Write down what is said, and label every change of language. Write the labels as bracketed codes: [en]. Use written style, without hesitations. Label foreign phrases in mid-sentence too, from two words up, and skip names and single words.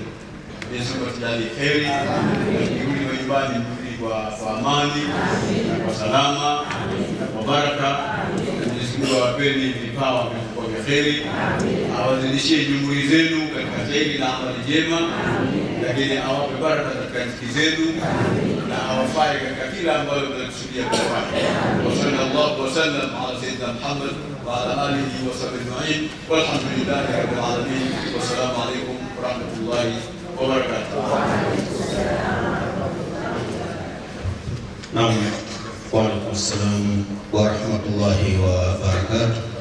[sw] Mwenyezi Mungu atujalie heri, turudi nyumbani kwa amani na kwa salama na kwa baraka. Mwenyezi Mungu awapeni vipawa vya heri, awazidishie juhudi zenu katika heri na amali njema, lakini awape baraka katika riziki zenu na awafae katika kila ambayo mnakusudia kufanya. [ar] وصلى الله وسلم على سيدنا محمد وعلى آله وصحبه أجمعين والحمد لله رب العالمين. والسلام عليكم ورحمة الله وبركاته. نعم وعليكم السلام ورحمة الله وبركاته.